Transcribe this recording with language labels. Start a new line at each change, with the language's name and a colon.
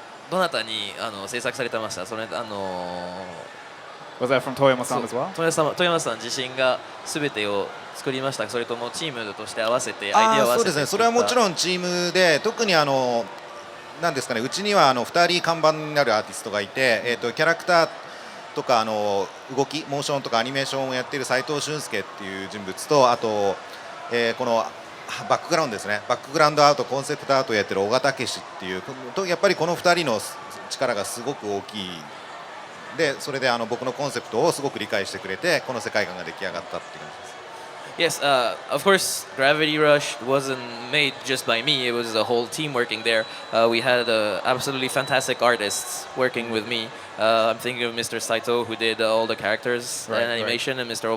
Japanese: どなたに制作されてました？それ
English: Was that from Toyama-san as well?
Japanese: 富山さん自身が全てを作りましたか？それともチームとして合わせてアイデアを合わせてそうですね。それはもちろんチームで、特になんですかね、うちには2人看板になるアーティストがいて、キャラクターとか動き、モーションとかアニメーションをやっている斉藤俊介っていう人物と、あと、このバックグラウンドですね、バックグラウンドアート、コンセプトアートをやってる小賀武史っていうやっぱりこの2人の力がすごく大きいで、それで僕のコンセプトをすごく理解してくれて、この世界観が出来上がったっていう感じです。
English: Yes, of course, Gravity Rush wasn't made just by me. It was a whole team working there. We had absolutely fantastic artists working with me. I'm thinking of Mr. Saito, who did all the characters and animation, and Mr.